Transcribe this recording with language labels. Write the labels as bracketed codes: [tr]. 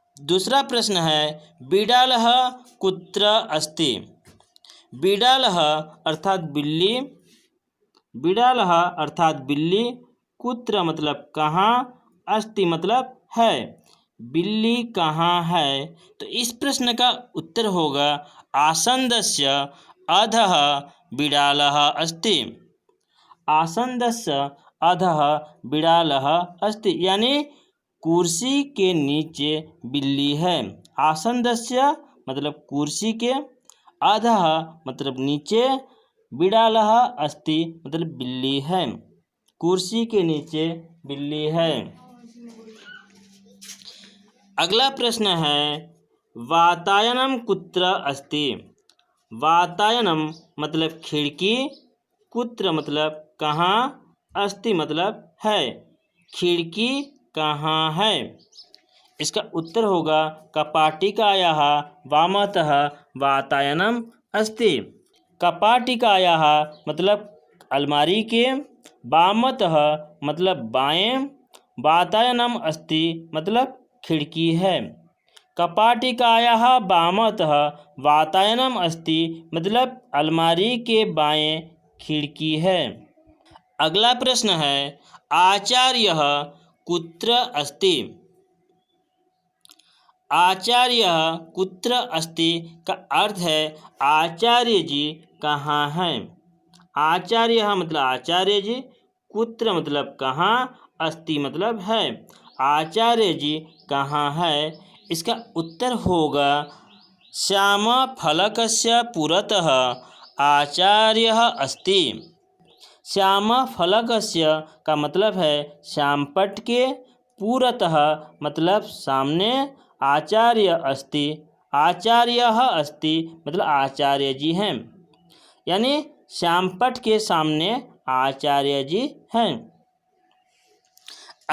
[hi] दूसरा प्रश्न है [sa] बिडालः कुत्र अस्ति। [hi] बिडालः अर्थात बिल्ली, बिडालः अर्थात बिल्ली, कुत्र मतलब कहाँ, अस्ति मतलब है। बिल्ली कहाँ है? तो इस प्रश्न का उत्तर होगा [sa] आसन्दस्य अधः बिडालः अस्ति। आसन्दस्य अधः बिडालः अस्ति, [hi] यानी कुर्सी के नीचे बिल्ली है। आसन्दस्य मतलब कुर्सी के, अधः मतलब नीचे, बिडालः अस्ति मतलब बिल्ली है। कुर्सी के नीचे बिल्ली है। अगला प्रश्न है [sa] वातायनम कुत्र अस्ति। [hi] वातायनम मतलब खिड़की, कुत्र मतलब कहाँ, अस्ति मतलब है। खिड़की कहाँ है? इसका उत्तर होगा [sa] कपाटिकायाः वामतः वातायनम अस्ति। [hi] कपाटिकायाः मतलब अलमारी के, वामतः मतलब बाएं, वातायनम अस्ति मतलब खिड़की है। [sa] कपाटिकायाः वामतः वातायनम् अस्ति, [hi] मतलब अलमारी के बाएं खिड़की है। अगला प्रश्न है, [sa] आचार्यः कुत्र अस्ति? आचार्यः कुत्र अस्ति [hi] का अर्थ है आचार्य जी कहाँ हैं। आचार्यः मतलब आचार्य जी, कुत्र मतलब कहाँ, अस्ति मतलब है। आचार्य जी कहाँ है? इसका उत्तर होगा [sa] श्यामफलकस्य पुरतः आचार्यः अस्ति। [hi] श्यामफलकस्य का मतलब है श्यामपट्ट के, पुरतः मतलब सामने, आचार्य अस्ति, आचार्यः अस्ति मतलब आचार्य जी हैं, यानी श्यामपट्ट के सामने आचार्य जी हैं।